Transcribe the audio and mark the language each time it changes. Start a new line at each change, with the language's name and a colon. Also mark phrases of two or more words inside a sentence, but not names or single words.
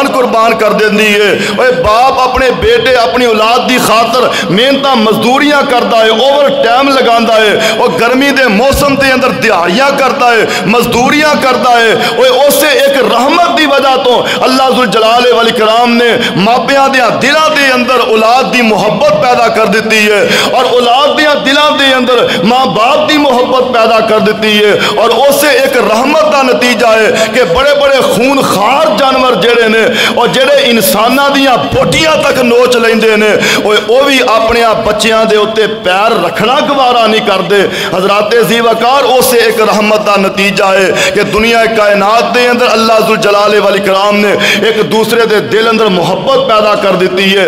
Punjabi: قربان کر دیندی ہے، اور باپ اپنے بیٹے اپنی اولاد دی خاطر محنتاں مزدوریاں کرتا ہے، اوور ٹائم لگاندا ہے، اور گرمی دے موسم تے اندر دیہاڑیاں کرتا ہے، مزدوریاں کرتا ہے، اور اسے ایک رحمت دی وجہ تو اللہ ذوالجلال والاکرام نے ماپیاں دیاں دلاں دے اندر اولاد دی محبت پیدا کر دیتی ہے، اور اولاد دیاں دلاں دے اندر ماں باپ دی محبت پیدا کر دیتی ہے، اور
Urdu: اسے ایک رحمت کا نتیجہ ہے
Punjabi: کہ بڑے بڑے خون خار جانور جڑے نے اور جڑے انساناں دیاں بوٹیاں تک نوچ لیندے نے وہ بھی اپنے بچیاں دے اتے پیر رکھنا گوارا نہیں کردے۔ حضرات ذی وقار
Urdu: اسے ایک رحمت کا نتیجہ ہے
Punjabi: کہ دنیا کائنات دے اندر اللہ ذوالجلال والاکرام نے ایک دوسرے دے دل اندر محبت پیدا کر دیتی ہے۔